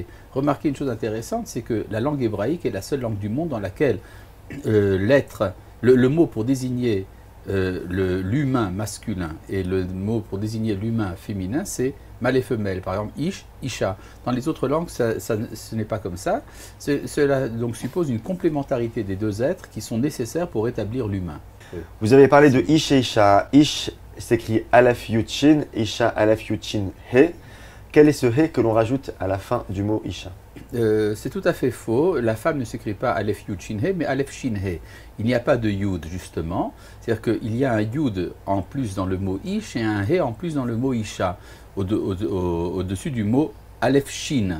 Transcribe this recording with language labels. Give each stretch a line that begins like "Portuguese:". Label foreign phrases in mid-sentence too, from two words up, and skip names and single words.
French: Remarquez une chose intéressante, c'est que la langue hébraïque est la seule langue du monde dans laquelle le mot pour désigner l'humain masculin et le mot pour désigner l'humain féminin, c'est mâle et femelle. Par exemple,
Hebrew: איש, אישה.
French: Dans les autres langues, ce n'est pas comme ça. Cela donc suppose une complémentarité des deux êtres qui sont nécessaires pour établir l'humain. Vous avez parlé de ish et isha. Ish s'écrit
Hebrew: אלף יוד שין, אישה אלף יוד שין הא.
French: Quel est ce he que l'on rajoute à la fin du mot isha? C'est tout à fait faux. La femme ne s'écrit pas
Hebrew: אלף יוד שין הא,
French: mais
Hebrew: אלף שין הא.
French: Il n'y a pas de Yud, justement. C'est-à-dire qu'il y a un Yud en plus dans le mot Ish et un He en plus dans le mot Isha, au-dessus du mot
Hebrew: אלף שין.